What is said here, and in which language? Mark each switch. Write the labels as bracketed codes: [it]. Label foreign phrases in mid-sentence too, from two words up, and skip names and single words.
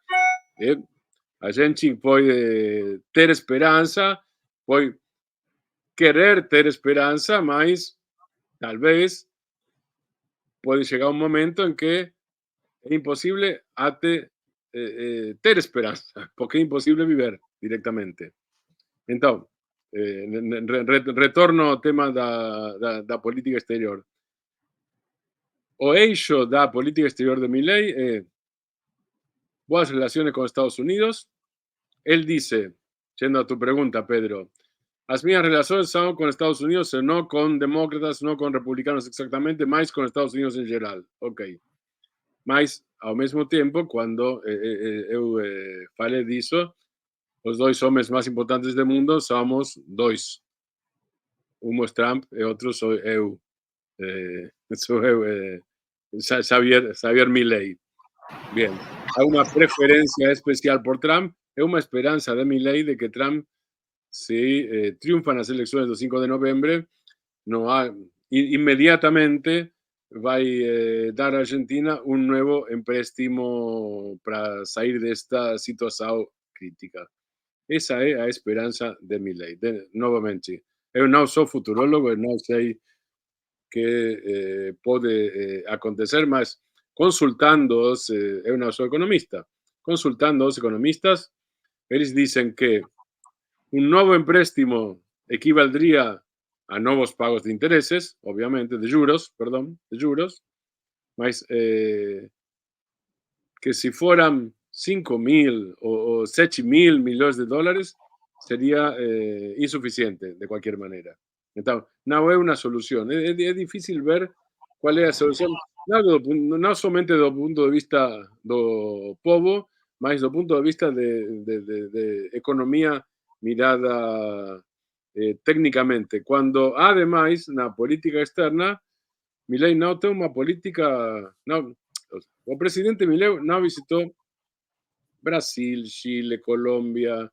[pt] A gente [es] puede ter esperanza, puede querer ter esperanza, mas tal vez puede llegar un momento en que es imposible ter esperanza, porque es imposible vivir directamente. Entonces, [pt] retorno ao tema da política exterior. O eixo da política exterior de Milei é [es] buenas relaciones con Estados Unidos. Él dice, yendo a tu pregunta, Pedro, las mías relaciones son con Estados Unidos, no con demócratas, no con republicanos exactamente, más con Estados Unidos en general. Ok. [pt] Mas, ao mesmo tempo, quando eu falei disso, os dois homens mais importantes do mundo somos dois. Um é Trump e outro sou eu. Xavier Milei. [es] Bien. [pt] Há uma preferência especial por Trump. É uma esperança de Milei de que Trump, se triunfa nas eleições do 5 de novembro, não há, inmediatamente vai dar a Argentina [es] un nuevo [pt] empréstimo para sair desta situação crítica. Essa é a esperança de Milei. Novamente, eu não sou futurólogo, eu não sei que pode acontecer, mas consultando-os, eu não sou economista, consultando os economistas, eles dizem que [es] un nuevo empréstimo equivaldría a nuevos pagos de intereses, [pt] obviamente, de juros, [es] mas que si fueran 5.000 o 7.000 millones de dólares, sería insuficiente de cualquier manera. Entonces, no es una solución. Es difícil ver cuál es la solución, no solamente desde el punto de vista del povo, mas desde el punto de vista de economía mirada técnicamente. Cuando, además, [pt] na política externa, [es] Milei no tiene una política... No, [pt] o presidente [es] Milei no visitó Brasil, Chile, Colombia.